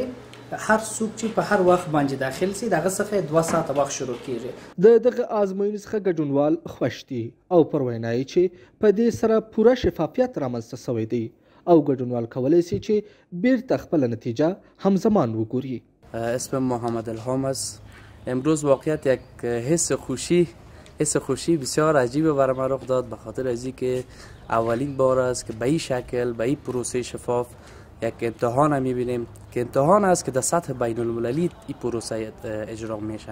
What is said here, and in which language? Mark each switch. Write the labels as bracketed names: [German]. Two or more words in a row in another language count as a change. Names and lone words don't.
[Pashto] هر څوک چې په هر وخت باندې داخل سي دغه څخه 2 ساعته وخت شروع کېږي. د دغه ازموینې څخه ګډونوال خوښ دي او پر وینا یې چې په دې سره پوره شفافیت رامنځته شوی دی او ګډونوال کولی شي چې بیرته خپله نتیجه همزمان وګوري. [Persian] اسمم محمد الهام است. امروز واقعیت یک حس خوشی بسیار عجیب برای من رخ داد، به خاطر از اینکه اولین بار است که به این شکل به این پروسه شفاف یک امتحان هم میبینیم که امتحان است که در سطح بین المللی این پروسه اجرا میشه.